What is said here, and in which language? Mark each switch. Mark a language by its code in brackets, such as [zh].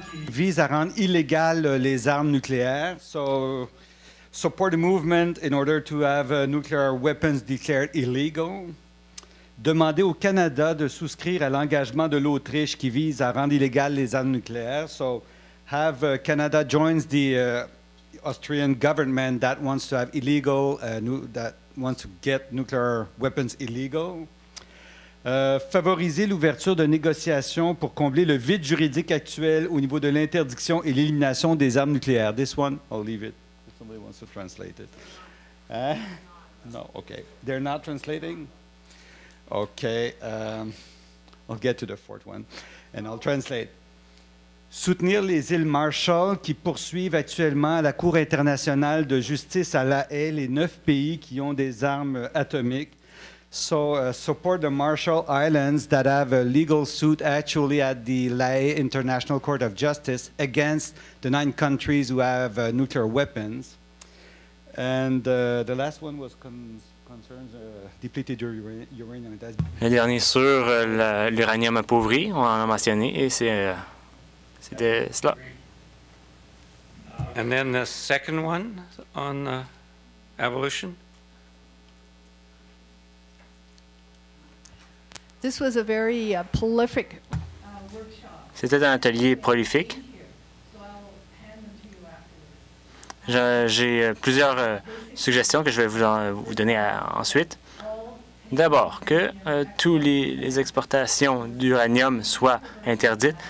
[fr] Vise à rendre illégales les armes nucléaires. [en] So, support the movement in order to have nuclear weapons declared illegal. [fr] Demander au Canada de souscrire à l'engagement de l'Autriche qui vise à rendre illégales les armes nucléaires. [en] So, have Canada joins the Austrian government that wants to have illegal, that wants to get nuclear weapons illegal. [fr] Favoriser l'ouverture de négociations pour combler le vide juridique actuel au niveau de l'interdiction et l'élimination des armes nucléaires. [en] This one, I'll leave it. If somebody wants to translate it. No, okay. They're not translating? Okay. I'll get to the fourth one, and I'll translate. [fr] Soutenir les îles Marshall qui poursuivent actuellement à la Cour internationale de justice à La Haye les 9 pays qui ont des armes atomiques. [en] So support the Marshall Islands that have a legal suit actually at the La Haye International Court of Justice against the 9 countries who have nuclear weapons. And the last one was concerns depleted uranium. [fr] Le dernier sur l'uranium appauvri, on en a mentionné, et c'était cela. [en] And then the second one on abolition. This was a very prolific workshop. [fr] C'était un atelier prolifique. J'ai plusieurs suggestions que je vais vous donner ensuite. D'abord, que toutes les exportations d'uranium soient interdites.